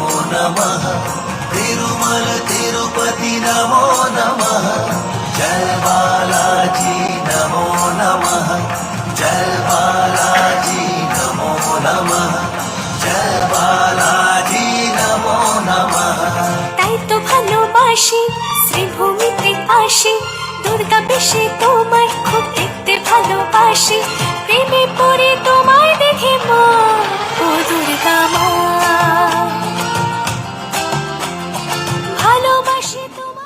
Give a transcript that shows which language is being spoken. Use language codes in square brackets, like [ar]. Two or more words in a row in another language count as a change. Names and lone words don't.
[sa] नमः तिरुमल तिरुपति नमो नमः जय बालाजी नमो नमः जय बालाजी नमो नमः जय बालाजी नमो नमः। [bn] তাই তো ভালোবাসি শ্রীভূমিতে আসি, দুর্গা বেশে তোমার খুব দেখতে ভালোবাসি, প্রেমে পড়ে তোমায় দেখে মা, ও দুর্গা মা, ভালোবাসি তোমায়।